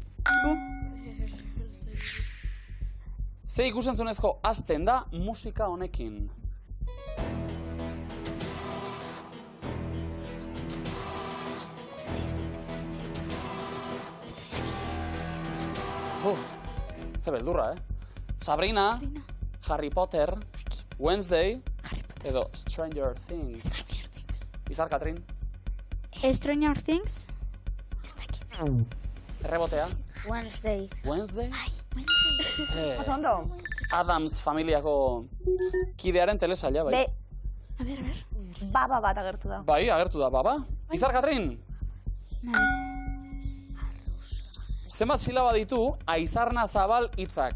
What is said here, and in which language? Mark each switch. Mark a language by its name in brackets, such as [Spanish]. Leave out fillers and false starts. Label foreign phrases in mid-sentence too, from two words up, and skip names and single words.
[Basque] Ze ikusentzunezko hasten da musika honekin? Ze beldurra, Sabrina, Harry Potter, Wednesday, edo Stranger Things. Izar Katrin. Stranger Things? Errebotea. Wednesday. Wednesday? Oso ondo. Adams familiako kidearen telesaila, bai. [Spanish] A ver. [Basque] Baba bat agertu da. Bai, agertu da, baba. Izar Katrin? Zenbat silaba ditu Aizarna Zabal hitzak?